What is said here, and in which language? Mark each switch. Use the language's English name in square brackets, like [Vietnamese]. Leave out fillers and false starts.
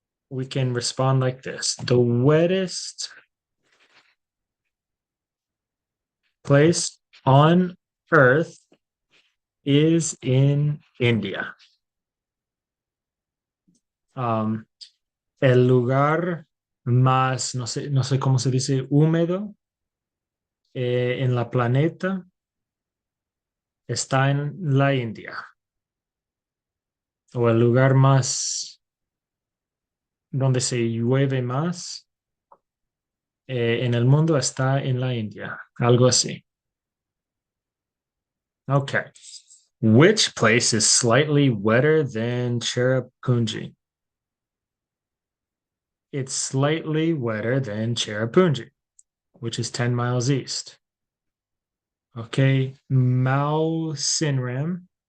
[English] We can respond like this. The wettest place on Earth is in India. [Spanish] El lugar más, no sé cómo se dice, húmedo en la planeta está en la India, o el lugar más donde se llueve más en el mundo está en la India, algo así. [English] Okay. Which place is slightly wetter than Cherrapunji? It's slightly wetter than Cherrapunji, which is 10 miles east. Okay. Mao Sinram.